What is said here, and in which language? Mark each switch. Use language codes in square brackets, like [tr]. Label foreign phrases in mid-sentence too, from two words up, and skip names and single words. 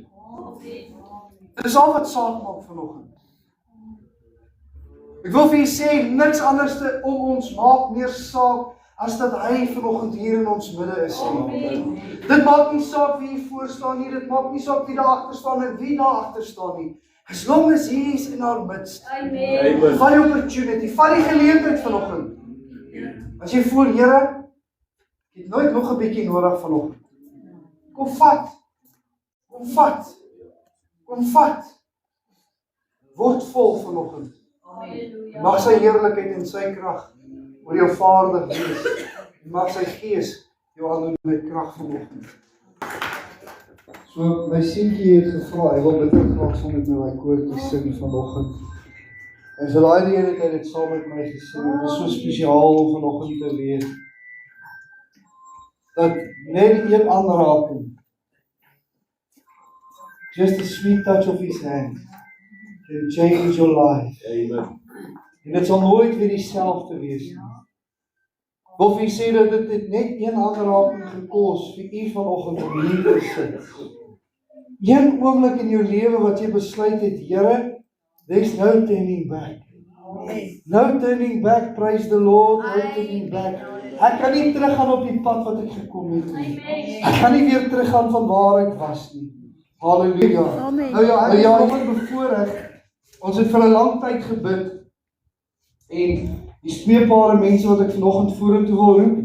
[af] Dit is al wat saak maak vanoggend. Ek wil vir julle sê, niks anders om ons maak meer saak as dat hy vanoggend hier in ons midde is. Dit maak nie saak wie hier voor staan nie, dit maak nie saak wie daar agter staan en wie daar agter staan nie. [en] As long as he is in our midst. [af] Amen. Vat die opportunity, vat die geleentheid vanoggend. As jy voel, Here, ek het nooit nog 'n bietjie nodig vanoggend. Kom vat. Kom vat. Kom vat. Word vol vanoggend. Mag sy heerlikheid en sy krag oor jou vaardig wees. Mag sy gees jou aandoen met krag vanoggend. So my seentjie het gevra, hy wil bitter graag saam met my koortjie sing vanoggend. En so daai rede het hy dit saam met my gesing. Dit is so spesiaal om vanoggend te weet dat net een aanraking, [en] just a sweet touch of his hand, can change your life. [af] Amen. En dit sal nooit weer dieselfde wees nie. Wil vir u sê dat dit het net een aanraking gekos vir u vanoggend om hier te sit. Een oomblik in jou lewe wat jy besluit het, Here, [en] there's no turning back. No turning back, praise the Lord, no turning back. [af] Ek kan nie teruggaan op die pad wat ek gekom het nie. Ek kan nie weer teruggaan van waar ek was nie. Halleluja. Nou ja, ek het bevoorreg. Ons het vir 'n lang tyd gebid. En die twee pare mense wat ek vanoggend vorentoe wil roep.